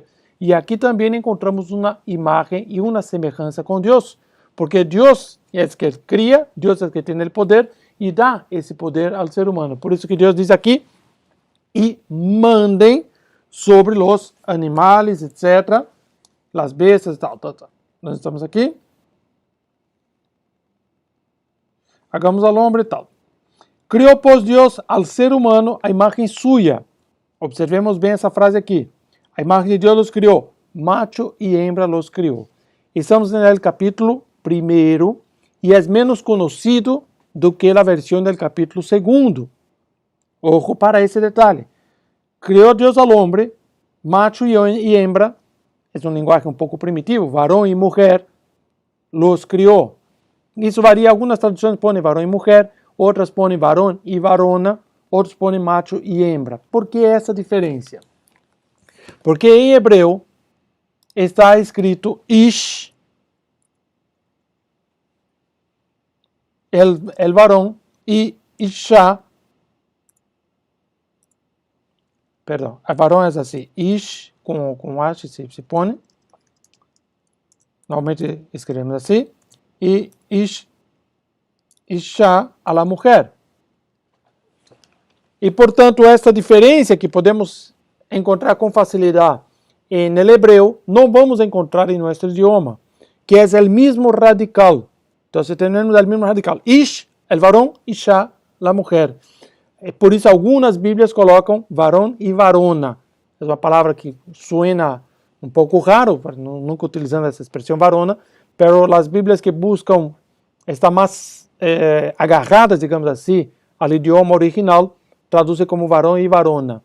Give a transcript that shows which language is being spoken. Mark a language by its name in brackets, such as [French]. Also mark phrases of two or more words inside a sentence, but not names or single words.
[Portuguese] E aqui também encontramos uma imagem e uma semelhança com Deus, porque Deus é o que cria, Deus é o que tem o poder e dá esse poder ao ser humano. Por isso que Deus diz aqui, e mandem sobre os animais, etc., as bestas, tal. Nós estamos aqui. [Spanish] Hagamos al hombre, tal. [Portuguese] Criou, pois, Deus ao ser humano a imagem suya. Observemos bem essa frase aqui. A imagem de Deus los criou, macho e [Spanish] hembra los [Portuguese] criou. Estamos no capítulo 1 e é menos conhecido do que a versão do capítulo 2. Ojo para esse detalhe. Criou Deus ao homem, macho e hembra, é um linguagem um pouco primitivo, varão e mulher, los criou. Isso varia, algumas traduções põem varão e mulher, outras põem varão e varona, outros põem macho e hembra. Por que essa diferença? Porque em hebreu está escrito ish, [Spanish] el varón, [Portuguese] e isha, perdão, [Spanish] el varón [Portuguese] é assim, ish, com h se põe, normalmente escrevemos assim, e isha [Spanish] a la [Portuguese] mulher. E, portanto, esta diferença que podemos encontrar com facilidade no hebreu, não vamos encontrar em nosso idioma, que é o mesmo radical. Então, temos o mesmo radical. [Spanish] Ish, el varón, isha, la mujer. [Portuguese] Por isso, algumas Bíblias colocam varão e varona. É uma palavra que suena um pouco raro, nunca utilizando essa expressão varona, mas as Bíblias que buscam estar mais agarradas, digamos assim, ao idioma original, traduzem como varão e varona.